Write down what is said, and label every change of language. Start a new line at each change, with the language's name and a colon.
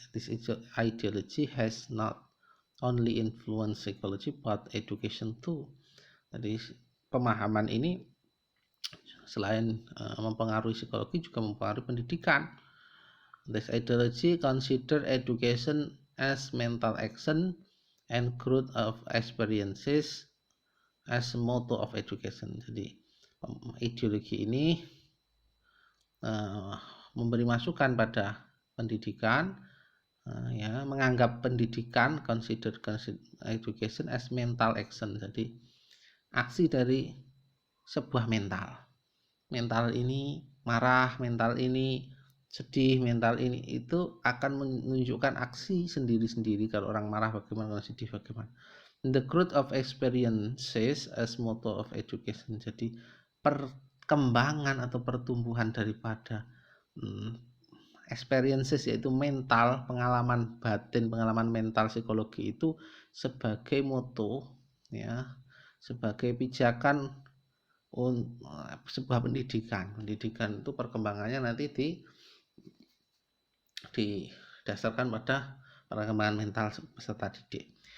English: This ideology has not only influenced psychology but education too.
Indonesian: Jadi pemahaman ini selain mempengaruhi psikologi juga mempengaruhi pendidikan.
English: This ideology consider education as mental action and growth of experiences as a motto of education.
Indonesian: Jadi ideologi ini memberi masukan pada pendidikan, menganggap pendidikan,
English: consider education as mental action.
Indonesian: Jadi aksi dari sebuah mental ini marah, mental ini sedih, mental ini itu akan menunjukkan aksi sendiri-sendiri. Kalau orang marah bagaimana, kalau sedih bagaimana.
English: The growth of experiences as motto of education.
Indonesian: Jadi perkembangan atau pertumbuhan daripada experiences, yaitu mental, pengalaman batin, pengalaman mental psikologi itu sebagai motto, sebagai pijakan sebuah pendidikan itu perkembangannya nanti didasarkan pada perkembangan mental peserta didik.